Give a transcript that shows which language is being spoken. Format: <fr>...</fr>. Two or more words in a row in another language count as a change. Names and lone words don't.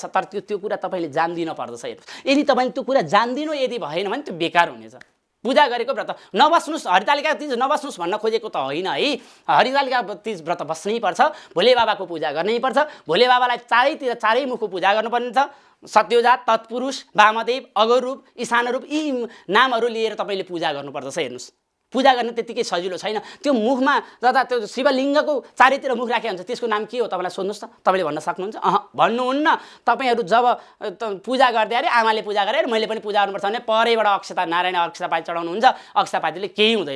<ne>तर त्यो कुरा तपाईँले जान्दिन पर्दछ। हेर्नुहोस्, यदि तपाईँले त्यो कुरा जान्दिनु यदि भएन भने त्यो बेकार हुनेछ। पूजा गरेको व्रत नबस्नुहोस्, हरितालिका तीज नबस्नुहोस् भन्न खोजेको त होइन है। हरितालिका तीज व्रत बस्नै पर्छ, भोले बाबाको पूजा गर्नै पर्छ। भोले बाबालाई चारैतिर चारै मुखको पूजा गर्नुपर्ने छ। सत्यजात, तत्पुरुष, वामदेव, अगरूप, ईशानरूप, यी नामहरू लिएर तपाईँले पूजा गर्नुपर्दछ। हेर्नुहोस्, पूजा गर्ने त्यतिकै सजिलो छैन। त्यो मुखमा जता त्यो शिवलिङ्गको चारैतिर मुख राखेको हुन्छ त्यसको नाम के हो तपाईँलाई सोध्नुहोस् त, तपाईँले भन्न सक्नुहुन्छ? भन्नुहुन्न। तपाईँहरू जब पूजा गर्दै अरे आमाले पूजा गरे मैले पनि पूजा गर्नुपर्छ भने परैबाट अक्षता नारायण अक्षता पाती चढाउनुहुन्छ, अक्षता पातीले केही हुँदैन।</ne>